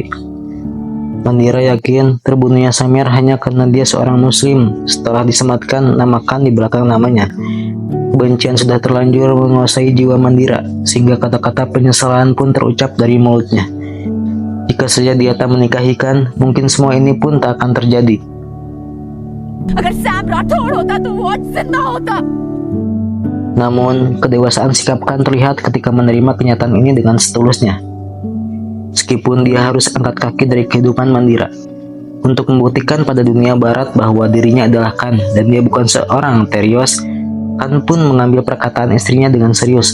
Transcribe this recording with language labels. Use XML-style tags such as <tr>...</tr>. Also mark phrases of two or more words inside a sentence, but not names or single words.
<id>Mandira yakin terbunuhnya Samir hanya karena dia seorang muslim setelah disematkan nama Khan di belakang namanya. Kebencian sudah terlanjur menguasai jiwa Mandira sehingga kata-kata penyesalan pun terucap dari mulutnya. Jika saja dia tak menikahi Khan, mungkin semua ini pun tak akan terjadi.</id> <hi>अगर सैम राठौड़ होता तो वो आज जिंदा होता।</hi> <id>Namun, kedewasaan sikap Khan terlihat ketika menerima kenyataan ini dengan setulusnya. Meskipun dia harus angkat kaki dari kehidupan Mandira untuk membuktikan pada dunia barat bahwa dirinya adalah Khan dan dia bukan seorang terios, Khan pun mengambil perkataan istrinya dengan serius.</id>